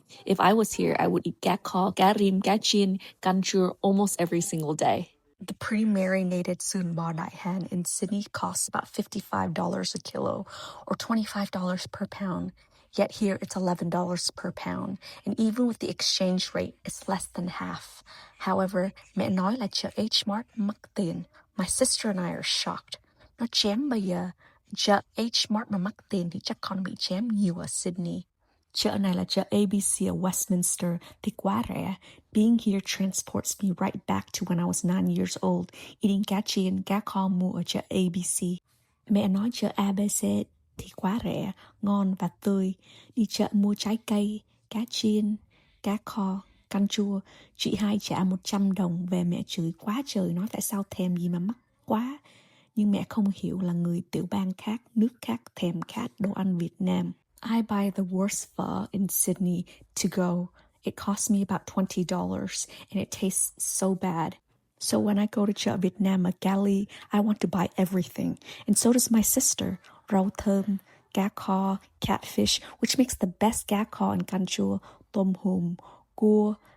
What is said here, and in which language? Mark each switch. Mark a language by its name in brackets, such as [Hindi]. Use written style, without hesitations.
[English] If I was here, I would eat cá kho, cá rim, cá chiên, canh chua almost every single day. The pre-marinated sun bò đại han in Sydney costs about $55 a kilo or $25 per pound. Yet here it's $11 per pound, and even with the exchange rate, it's less than half. However, [Vietnamese] mẹ nói là chợ H-Mart mắc tiền. [English] My sister and I are shocked. [Vietnamese] Nó chém bây giờ. Chợ H-Mart mà mắc tiền thì chắc con bị chém nhiều ở Sydney. Chợ này là chợ ABC ở Westminster thì quá rẻ. [English] Being here transports me right back to when I was 9 years old, eating cá chiên, cá kho mua ở chợ ABC. [Vietnamese] Mẹ nói chợ ABC thì quá rẻ, ngon và tươi. Đi chợ mua trái cây, cá chiên, cá kho, canh chua. Chị hai trả 100 đồng, về mẹ chửi quá trời, nói tại sao thèm gì mà mắc quá. Nhưng mẹ không hiểu là người tiểu bang khác, nước khác thèm khát đồ ăn Việt Nam. [English] I buy the worst pho in Sydney to go. It costs me about $20 and it tastes so bad. So when I go to [Vietnamese] chợ Việt Nam ở Cali, [English] I want to buy everything. And so does my sister. [Vietnamese] Rau thơm, [English] cá kho, catfish, which makes the best cá kho and canh chua, tôm hùm, cua.